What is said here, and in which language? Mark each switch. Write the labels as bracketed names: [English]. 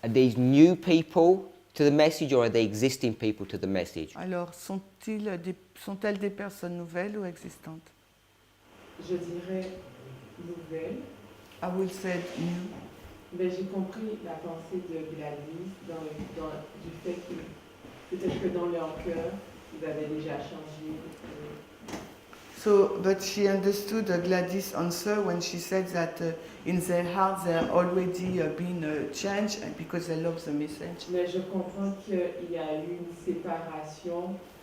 [English] are these new people to the message or are they existing people to the message? [French] alors sont-elles des personnes nouvelles ou existantes? Je dirais nouvelle. [English] I will say new. [French] Mais j'ai compris la pensée de Gladys du fait que peut-être que dans leur cœur, ils avaient déjà changé. [English] So, but she understood Gladys' answer when she said that in their heart they are already been changed because they love the message. [French] Mais je comprends qu'il y a eu une séparation.